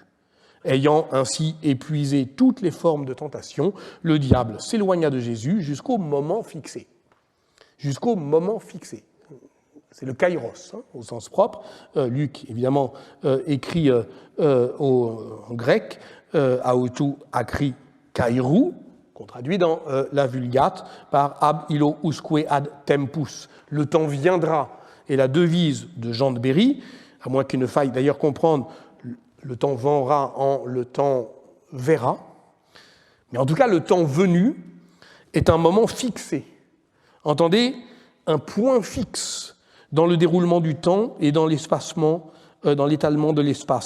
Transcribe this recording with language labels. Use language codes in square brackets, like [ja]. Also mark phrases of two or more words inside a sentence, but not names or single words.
[fr] Ayant ainsi épuisé toutes les formes de tentation, le diable s'éloigna de Jésus jusqu'au moment fixé. Jusqu'au moment fixé. C'est le kairos, au sens propre. Luc, évidemment, écrit en grec, [el] αὐτοῦ ἄχρι καιροῦ, [fr] qu'on traduit dans la Vulgate par [la] ab illo usque ad tempus. [fr] Le temps viendra. Et la devise de Jean de Berry, à moins qu'il ne faille d'ailleurs comprendre le temps vendra en le temps verra, mais en tout cas, le temps venu est un moment fixé. Entendez, un point fixe dans le déroulement du temps et dans l'espacement, dans l'étalement de l'espace.